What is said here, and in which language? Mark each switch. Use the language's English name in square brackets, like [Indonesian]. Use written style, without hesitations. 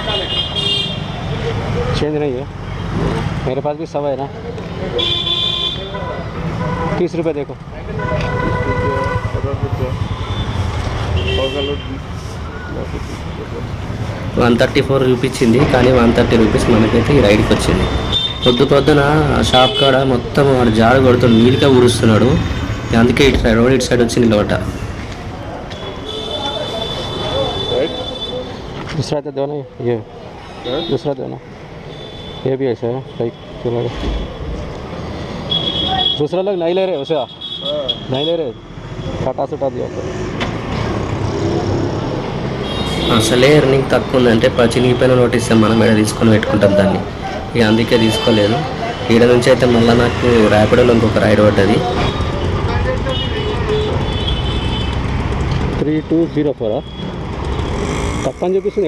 [Hindi] Change नहीं है, मेरे पास भी सब है ना। 30 रुपये देखो। [Telugu] 134 చూపించింది, కానీ 130 రూపీస్ మనకైతే ఈ రైడ్కి వచ్చింది. పొద్దున షాప్ కాడ మొత్తం వాడు జాడు కొడుతూ నీళ్ళుగా ఊరుస్తున్నాడు. అందుకే ఇటు సైడ్ రోడ్ ఇటు సైడ్ వచ్చి నిలబడ్డ. [Hindi] दूसरा तो दो ना, ये दूसरा दो ना, ये भी ऐसा है लाइक चलो। दूसरा लोग नहीं ले रहे उसे, नहीं ले रहे, काटा सुटा दिया। [Telugu] అసలే ఎర్నింగ్ తక్కువ ఉందంటే చినిగిపోయిన నోటీస్ మనం ఇక్కడ తీసుకొని పెట్టుకుంటాం దాన్ని. ఇక అందుకే తీసుకోలేదు. ఈడ నుంచి అయితే మళ్ళీ నాకు ర్యాపిడోలో ఇంకొక రైడ్ పడ్డది. 3204 తప్పని చూపిస్తుంది.